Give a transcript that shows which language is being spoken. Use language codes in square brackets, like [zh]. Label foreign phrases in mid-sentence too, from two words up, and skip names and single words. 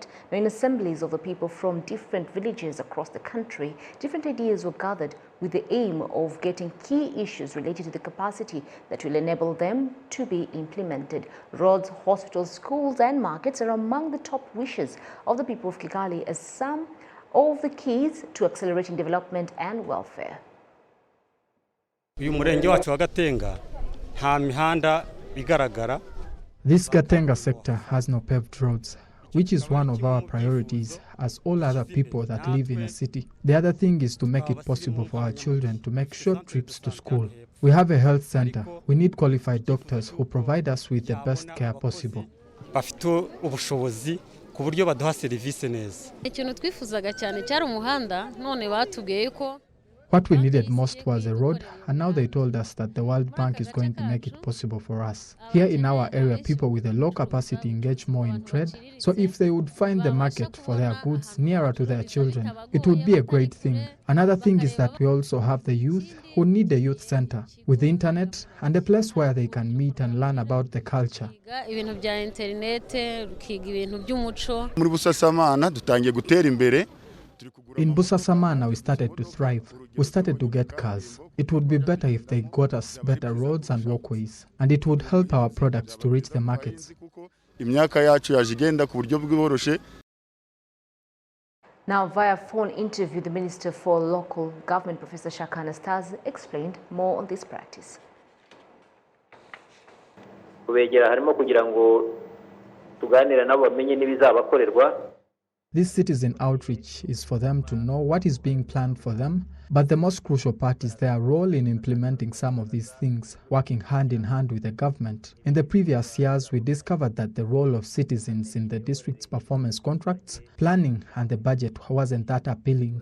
[en] Now, in assemblies of the people from different villages across the country, different ideas were gathered with the aim of getting key issues related to the capacity that will enable them to be implemented. Roads, hospitals, schools and markets are among the top wishes of the people of Kigali as some of the keys to accelerating development and welfare. [rw] Uyu murenge wacu wa Gatenga nta mihanda bigaragara. [en] This Gatenga sector has no paved roads, which is one of our priorities as all other people that live in a city. The other thing is to make it possible for our children to make short trips to school. We have a health center. We need qualified doctors who provide us with the best care possible. [rw] Bafite ubushobozi ku buryo baduha serivisi neza. Ikintu twifuzaga cyane cyari umuhanda none batubwiye ko [en] What we needed most was a road, and now they told us that the World Bank is going to make it possible for us. Here in our area, people with a low capacity engage more in trade, so if they would find the market for their goods nearer to their children, it would be a great thing. Another thing is that we also have the youth who need a youth center with the internet and a place where they can meet and learn about the culture. [rw] ibintu bya internet rukiga ibintu by'umuco. Muri Busasamana dutangiye gutera imbere. [en] In Busasamana, we started to thrive. We started to get cars. It would be better if they got us better roads and walkways, and it would help our products to reach the markets. [rw] Imyaka yacu yaje igenda ku buryo bworoshye. [en] Now, via phone interview, the Minister for Local Government, Professor Shaka Anastase, explained more on this practice. [rw] Kubegera harimo kugira ngo tuganira nabo bamenye n'ibizabakorerwa. [en] This citizen outreach is for them to know what is being planned for them, but the most crucial part is their role in implementing some of these things, working hand in hand with the government. In the previous years, we discovered that the role of citizens in the district's performance contracts, planning and the budget wasn't that appealing.